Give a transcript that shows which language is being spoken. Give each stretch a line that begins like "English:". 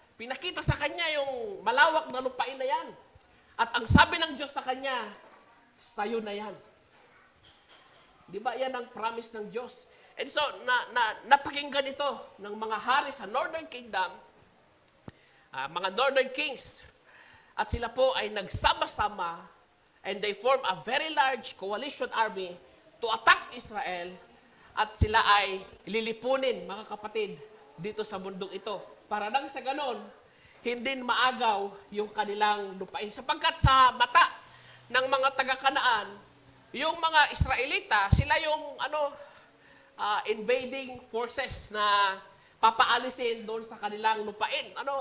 Filipino: Pinakita sa kanya yung malawak na lupain na yan. At ang sabi ng Diyos sa kanya, sa'yo na yan. Di ba? Yan ang promise ng Diyos.
English: And so,
Filipino: napakinggan ito ng mga hari sa
English: Northern Kingdom,
Filipino: mga
English: Northern Kings.
Filipino: At sila po ay nagsama-sama
English: and they form a very large coalition army to attack Israel.
Filipino: At sila ay lilipunin, mga kapatid, dito sa bundok ito. Para nang sa ganon, hindi maagaw yung kanilang lupain. Sapagkat sa mata ng mga taga-Kanaan, yung mga Israelita, sila yung
English: invading forces
Filipino: na papaalisin doon sa kanilang lupain.